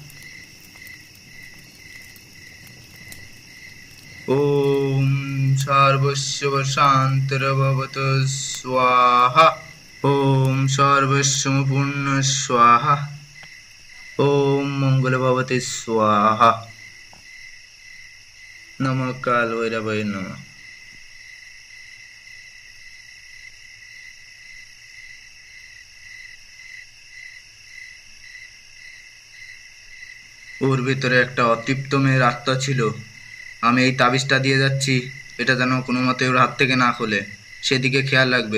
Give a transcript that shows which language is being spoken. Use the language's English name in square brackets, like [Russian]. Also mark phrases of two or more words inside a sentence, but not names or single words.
[Sanskrit] ओम सर्वस्व शान्तिर्भवतु स्वाहा। ओम सर्वस्व पूर्ण स्वाहा। ओम मंगल भवते स्वाहा। नमः कालभैरवाय नमः। [Bangla] ওর ভিতরে একটা অতৃপ্ত মেয়ের আত্মা ছিল। আমি এই তাবিজটা দিয়ে যাচ্ছি, এটা যেন কোনো মতে ওর হাত থেকে না খোলে, সেদিকে খেয়াল রাখবে।